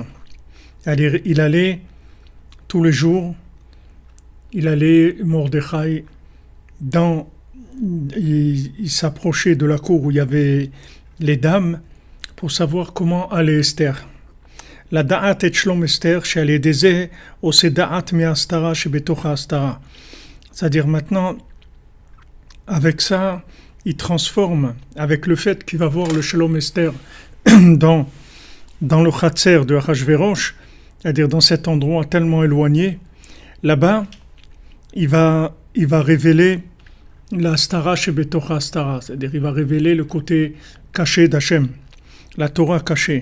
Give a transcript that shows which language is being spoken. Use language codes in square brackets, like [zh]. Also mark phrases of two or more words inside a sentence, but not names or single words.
[fr] C'est-à-dire, il allait tous les jours, Mordechai, il s'approchait de la cour où il y avait les dames pour savoir comment allait Esther. [he] לדעת את שלום אסתר, שעל ידי זה עושה דעת מההסתרה שבתוך ההסתרה. [fr] C'est-à-dire maintenant, avec ça, il transforme, avec le fait qu'il va voir le shalom Esther dans le Chatzer de Achashverosh, c'est-à-dire dans cet endroit tellement éloigné, là-bas, il va révéler la [he] הסתרה שבתוך הסתרה, [fr] c'est-à-dire il va révéler le côté caché d'Hachem, la Torah cachée.